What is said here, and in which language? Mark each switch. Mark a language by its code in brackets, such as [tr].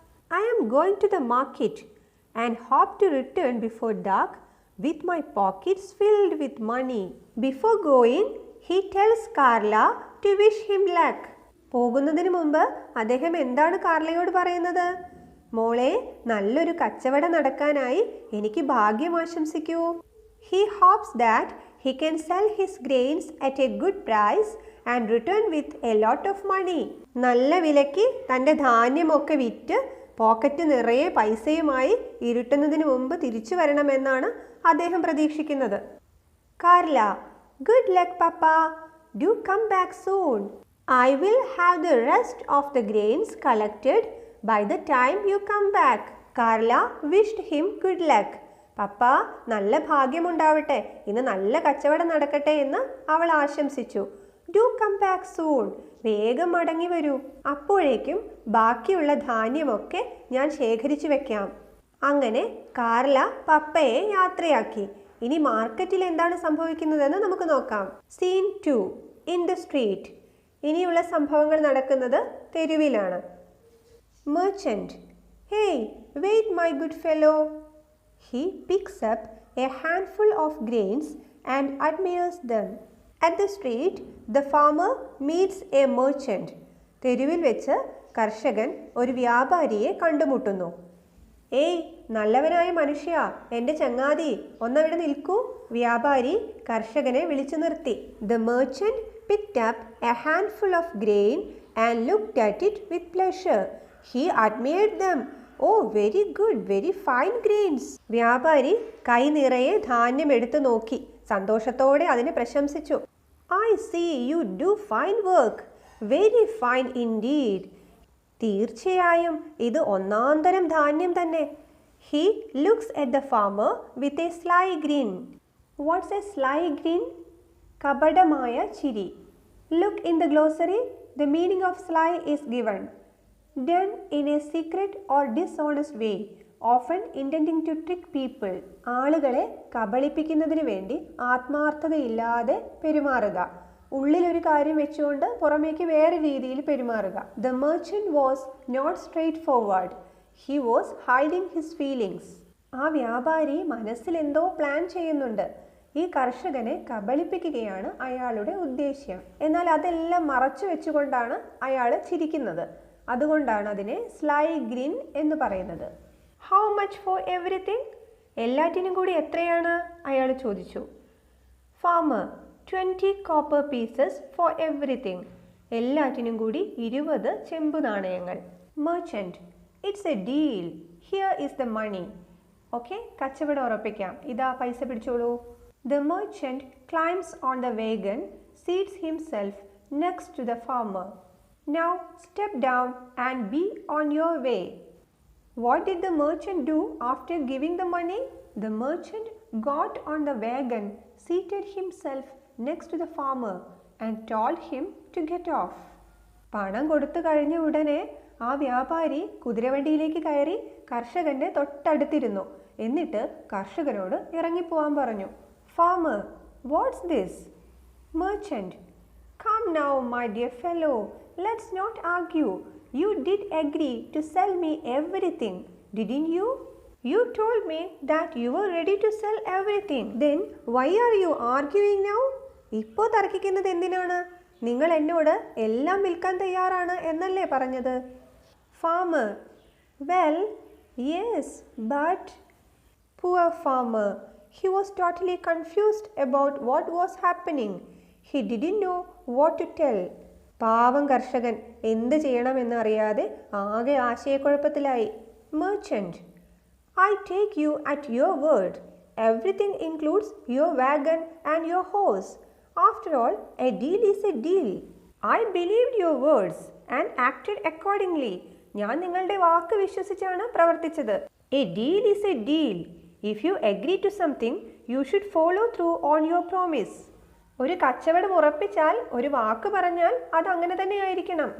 [en] I am going to the market and hope to return before dark with my pockets filled with money. Before going, he tells Carla to wish him luck. [ml] പോകുന്നതിന് മുമ്പ് അദ്ദേഹം എന്താണ് കാർലയോട് പറയുന്നത്? മോളെ, നല്ലൊരു കച്ചവടം നടക്കാനായി എനിക്ക് ഭാഗ്യം ആശംസിക്കൂ. [en] He hopes that he can sell his grains at a good price and return with a lot of money. [ml] നല്ല വിലയ്ക്ക് തൻ്റെ ധാന്യമൊക്കെ വിറ്റ് പോക്കറ്റ് നിറയെ പൈസയുമായി ഇരുട്ടുന്നതിന് മുമ്പ് തിരിച്ചു വരണമെന്നാണ് അദ്ദേഹം പ്രതീക്ഷിക്കുന്നത്. [en] Carla, good luck, Papa. Do come back soon. I will have the rest of the grains collected by the time you come back. Carla wished him good luck. [ml] പപ്പ, നല്ല ഭാഗ്യമുണ്ടാവട്ടെ, ഇന്ന് നല്ല കച്ചവടം നടക്കട്ടെ എന്ന് അവൾ ആശംസിച്ചു. [en] Do come back soon. [ml] വേഗം മടങ്ങി വരൂ. അപ്പോഴേക്കും ബാക്കിയുള്ള ധാന്യമൊക്കെ ഞാൻ ശേഖരിച്ചു വെക്കാം. അങ്ങനെ കാർല പപ്പയെ യാത്രയാക്കി. ഇനി മാർക്കറ്റിൽ എന്താണ് സംഭവിക്കുന്നതെന്ന് നമുക്ക് നോക്കാം. [en] Scene 2. In the street. [ml] ഇനിയുള്ള സംഭവങ്ങൾ നടക്കുന്നത് തെരുവിലാണ്. [en] Merchant, hey, wait, my good fellow. He picks up a handful of grains and admires them. At the street, the farmer meets a merchant. [ml] തെരുവിൽ വെച്ച് കർഷകൻ ഒരു വ്യാപാരിയെ കണ്ടുമുട്ടുന്നു. ഏയ് നല്ലവനായ മനുഷ്യ, എൻ്റെ ചങ്ങാതി, ഒന്നവിടെ നിൽക്കൂ. വ്യാപാരി കർഷകനെ വിളിച്ചു നിർത്തി. [en] The merchant picked up a handful of grain and looked at it with pleasure. He admired them. Oh, very good, very fine grains. [ml] വ്യാപാരി കൈ നിറയെ ധാന്യം എടുത്തു നോക്കി സന്തോഷത്തോടെ അതിനെ പ്രശംസിച്ചു. [en] I see you do fine work. Very fine indeed. [ml] തീർച്ചയായും ഇത് ഒന്നാന്തരം ധാന്യം തന്നെ. [en] He looks at the farmer with a sly grin. What's a sly grin? [ml] കപടമായ ചിരി. [en] Look in the glossary. The meaning of sly is given. Done in a secret or dishonest way, often intending to trick people. [ml] ആളുകളെ കബളിപ്പിക്കുന്നതിന് വേണ്ടി ആത്മാർത്ഥതയില്ലാതെ പെരുമാറുക. ഉള്ളിലൊരു കാര്യം വെച്ചുകൊണ്ട് പുറമേക്ക് വേറെ രീതിയിൽ പെരുമാറുക. [en] The merchant was not straightforward. He was hiding his feelings. [ml] ആ വ്യാപാരി മനസ്സിൽ എന്തോ പ്ലാൻ ചെയ്യുന്നുണ്ട്. ഈ കർഷകനെ കബളിപ്പിക്കുകയാണ് അയാളുടെ ഉദ്ദേശ്യം. എന്നാൽ അതെല്ലാം മറച്ചു വെച്ചുകൊണ്ടാണ് അയാൾ ചിരിക്കുന്നത്. അതുകൊണ്ടാണ് അതിനെ സ്ലൈ ഗ്രിൻ എന്ന് പറയുന്നത്. [en] How much for everything? [ml] എല്ലാറ്റിനും കൂടി എത്രയാണ്? അയാൾ ചോദിച്ചു. [en] Farmer 20 copper pieces for everything. [ml] എല്ലാറ്റിനും കൂടി 20 ചെമ്പു നാണയങ്ങൾ. [en] Merchant, it's a deal. Here is the money. [ml] Okay, കച്ചവടം ഉറപ്പിക്കാം. ഇതാ പൈസ പിടിച്ചോളൂ. [en] The merchant climbs on the wagon, seats himself next to the farmer. Now step down and be on your way. What did the merchant do after giving the money? The merchant got on the wagon, seated himself next to the farmer and told him to get off. പണം കൊടുത്തു കഴിഞ്ഞ ഉടനെ ആ വ്യാപാരി കുതിരവണ്ടിയിലേക്ക് കയറി കർഷകന്റെ തൊട്ടടുത്തിരുന്നു. എന്നിട്ട് കർഷകനോട് ഇറങ്ങിപ്പോവാൻ പറഞ്ഞു. Farmer, what's this? Merchant, come now, my dear fellow, let's not argue. You did agree to sell me everything, didn't you? You told me that you were ready to sell everything. Then why are you arguing now? [ml] ഇപ്പോൾ തർക്കിക്കുന്നത് എന്തിനാണ്? നിങ്ങൾ എന്നോട് എല്ലാം വിൽക്കാൻ തയ്യാറാണ് എന്നല്ലേ പറഞ്ഞത്? [en] Farmer, well, yes, but... Poor farmer. He was totally confused about what was happening. He didn't know what to tell. [ml] പാവം കർഷകൻ എന്ത് ചെയ്യണമെന്ന് അറിയാതെ ആകെ ആശയക്കുഴപ്പത്തിലായി. [en] Merchant, I take you at your word. Everything includes your wagon and your horse. After all, a deal is a deal. I believed your words and acted accordingly. [ml] ഞാൻ നിങ്ങളുടെ വാക്ക് വിശ്വസിച്ചാണ് പ്രവർത്തിച്ചത്. [en] A deal is a deal. If you agree to something, you should follow through on your promise. [ml] ഒരു കച്ചവടം ഉറപ്പിച്ചാൽ, ഒരു വാക്ക് പറഞ്ഞാൽ അത് അങ്ങനെ തന്നെ ആയിരിക്കണം.